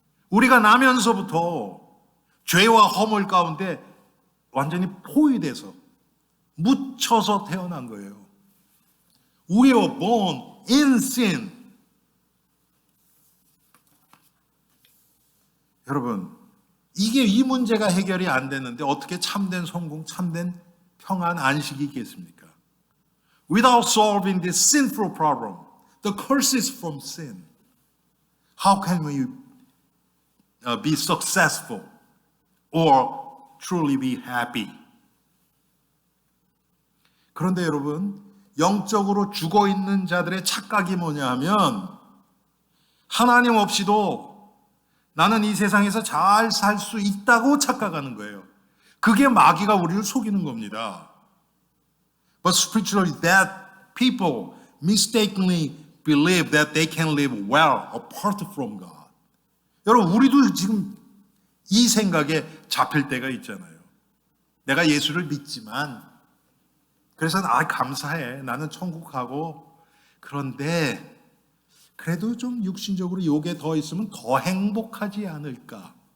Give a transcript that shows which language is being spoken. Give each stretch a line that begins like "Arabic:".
Korean: 우리가 나면서부터 죄와 허물 가운데 완전히 포위돼서 묻혀서 태어난 거예요.
English: We were born in sin.
Korean: 여러분, 이 문제가 해결이 안 됐는데 어떻게 참된 성공, 참된 평안, 안식이 있겠습니까?
English: Without solving this sinful problem, the curses from sin, how can we be successful or truly be happy?
Korean: 그런데 여러분, 영적으로 죽어있는 자들의 착각이 뭐냐 하면 하나님 없이도 나는 이 세상에서 잘 살 수 있다고 착각하는 거예요. 그게 마귀가 우리를 속이는 겁니다.
English: But spiritually dead people mistakenly believe that they can live well apart from God.
Korean: 여러분, 우리도 지금 이 생각에 잡힐 때가 있잖아요. 내가 예수를 믿지만, 그래서 감사해. 나는 천국 가고, 그런데 그래도 좀 육신적으로 요게 더 있으면 더 행복하지 않을까.